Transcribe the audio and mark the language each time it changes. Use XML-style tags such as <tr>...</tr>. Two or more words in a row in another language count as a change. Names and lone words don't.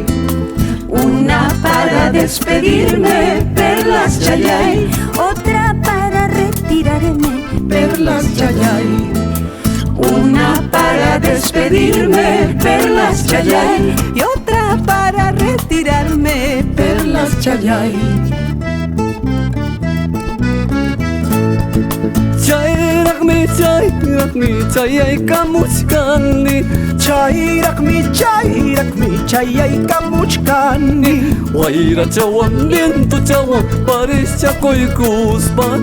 <es>Una para despedirme, perlas Chayay. Otra para retirarme, perlas Chayay. Una para despedirme, perlas Chayay. y otra para retirarme, perlas Chayay.</es> <qu>Chayraqmi chayay kamuchkani. Chayraqmi chayay kamuchkani. Wayrachawan viento chawan parishchakuykuspa.</qu>